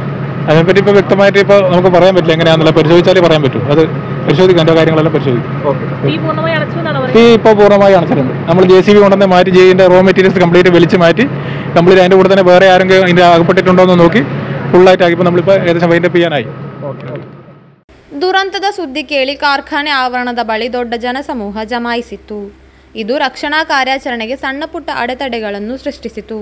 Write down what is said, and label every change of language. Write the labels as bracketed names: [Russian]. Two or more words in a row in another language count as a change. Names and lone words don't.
[Malayalam] അതിനെപ്പറ്റി ഇപ്പോൾ വ്യക്തമായിട്ട് ഇപ്പോൾ നമുക്ക് പറയാൻ പറ്റില്ല. എങ്ങനെയാണെന്നുള്ള പരിശോധിച്ചാലേ പറയാൻ പറ്റൂ. അത് പരിശോധിക്കാം. എൻ്റെ കാര്യങ്ങളെല്ലാം പരിശോധിക്കും. തീ ഇപ്പോൾ പൂർണ്ണമായി അണച്ചിട്ടുണ്ട്. നമ്മൾ JCB കൊണ്ടുവന്ന് മാറ്റി ജെയിൻ്റെ [English] raw materials [Malayalam] കംപ്ലീറ്റ് വലിച്ച് മാറ്റി കംപ്ലീറ്റ് അതിൻ്റെ കൂടെ തന്നെ വേറെ ആരെങ്കിലും അതിൻ്റെ അകപ്പെട്ടിട്ടുണ്ടോ എന്ന് നോക്കി ഫുള്ളായിട്ട് ആക്കിപ്പോൾ നമ്മളിപ്പോൾ ഏകദേശം വൈൻഡപ്പ് ചെയ്യാനായി. [Kannada] ದುರಂತದ ಸುದ್ದಿ ಕೇಳಿ ಕಾರ್ಖಾನೆ ಆವರಣದ ಬಳಿ ದೊಡ್ಡ ಜನಸಮೂಹ ಜಮಾಯಿಸಿತ್ತು. ಇದು ರಕ್ಷಣಾ ಕಾರ್ಯಾಚರಣೆಗೆ ಸಣ್ಣ ಪುಟ್ಟ ಅಡೆತಡೆಗಳನ್ನು ಸೃಷ್ಟಿಸಿತು.